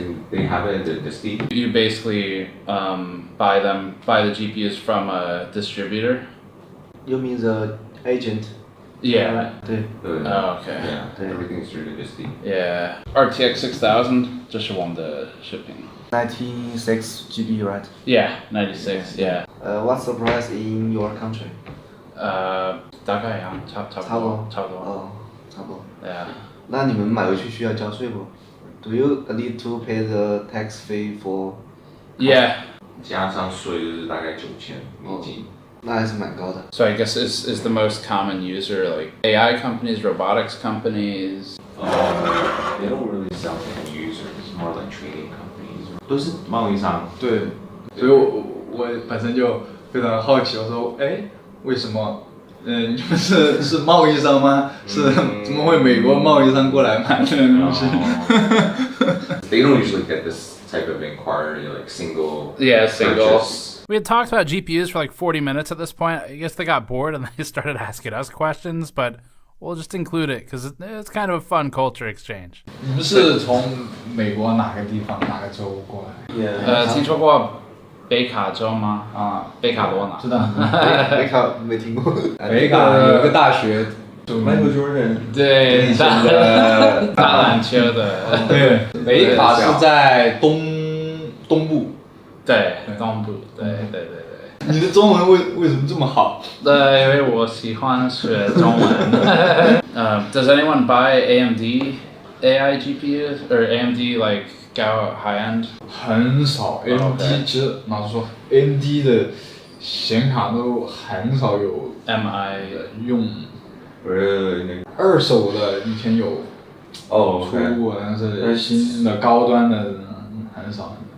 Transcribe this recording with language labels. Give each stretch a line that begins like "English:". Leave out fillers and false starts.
English: They have it in the Steam. You basically buy the GPUs from a distributor. You mean the agent? Yeah.
Chinese: 对。
English: Oh, okay. Yeah. Everything's through the Steam. Yeah.
Chinese: RTX 6000, 这是我们的视频。
English: 96 GB, right? Yeah, 96. Yeah. What's the price in your country?
Chinese: 大概呀，差不多。哦，差不多。
English: Yeah.
Chinese: 那你们买回去需要交税不
English: ？Do you need to pay the tax fee for? Yeah.
Chinese: 加上税就是大概9000美金。那还是蛮高的。
English: So I guess is the most common user like AI companies, robotics companies? They don't really sell to end users, more like trading companies.
Chinese: 都是贸易商。对，所以我本身就非常好奇，我说，为什么？你们是贸易商吗？是怎么会美国贸易商过来买这个东西
English: ？They don't usually get this type of inquiry, like single. Yeah, single. Purchase. We had talked about GPUs for like 40 minutes at this point. I guess they got bored and they started asking us questions, but we'll just include it because it's kind of a fun culture exchange.
Chinese: 你们是从美国哪个地方哪个州过来？听说过北卡州吗？北卡罗纳。知道。北卡没听过。北卡有个大学。 Michael Jordan。对，打篮球的。对，北卡是在东部。对，东部。对。你的中文为什么这么好？因为我喜欢学中文。
English: Does anyone buy AMD AI GPUs or AMD like go high end?
Chinese: 很少 ，AMD 其实老实说 ，AMD 的显卡都很少有 MI 用。二手的以前有出过，但是新的高端的很少。